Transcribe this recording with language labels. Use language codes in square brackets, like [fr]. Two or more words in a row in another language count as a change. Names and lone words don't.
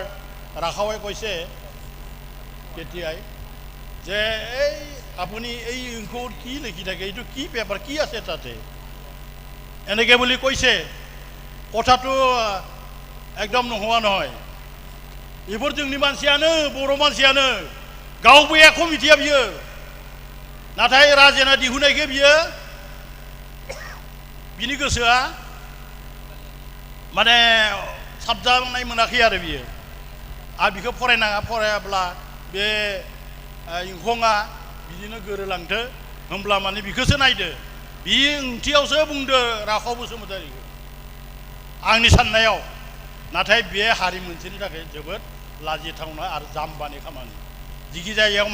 [as] ৰাখাৱে কৈছে কেতিয়াই যে এই আপুনি এই ইংখত কি লিখি থাকে এইটো কি পেপাৰ কি আছে তাতে এনেকৈ বুলি কৈছে কথাটো একদম নোহোৱা নহয় এইবোৰ [brx] जोंनि मानसियानो बर' मानसियानो गावबो एख' मिथिया बियो नाथाय राजेना दिहुननायखौ बियो बिनि गोसोआ माने साबजानाय मोनाखै आरो बियो आरो बिखौ फरायनाङा फरायाब्ला बे इंखंआ बिदिनो गोरोलांथो होमब्ला माने बिखौसो नायदो बि ओंथियावसो बुंदो राखाव बसुमतारीखौ आंनि साननायाव नाथाय बे हारि मोनसेनि थाखाय जोबोद लाजिथावना आरो जाम्बानि खामानि जिखि जायगायाव